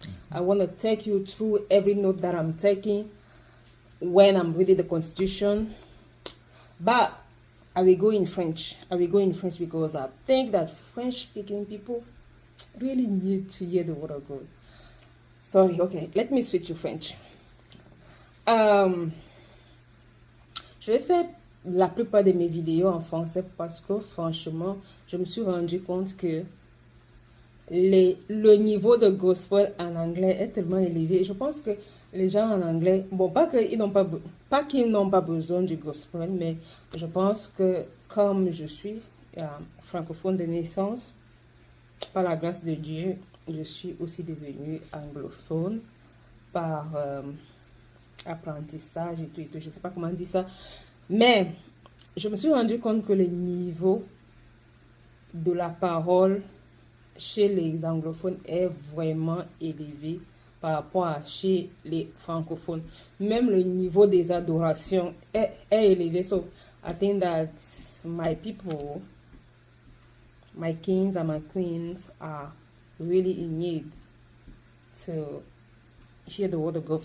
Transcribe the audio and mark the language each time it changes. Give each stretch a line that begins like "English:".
English: I want to take you through every note that I'm taking when I'm reading the Constitution, but I will go in French. I will go in French because I think that French-speaking people really need to hear the word of God. Sorry, okay, let me switch to French.
French: Je vais faire la plupart de mes vidéos en français parce que franchement, je me suis rendu compte que le niveau de gospel en anglais est tellement élevé. Je pense que les gens en anglais, bon, pas qu'ils n'ont pas besoin du gospel, mais je pense que comme je suis francophone de naissance, par la grâce de Dieu, je suis aussi devenue anglophone par apprentissage et tout, je ne sais pas comment dire ça, mais je me suis rendu compte que le niveau de la parole chez les anglophones est vraiment élevé par rapport à chez les francophones. Même le niveau des adorations est élevé.
English: So I think that my people, my kings and my queens are really in need to hear the word of God.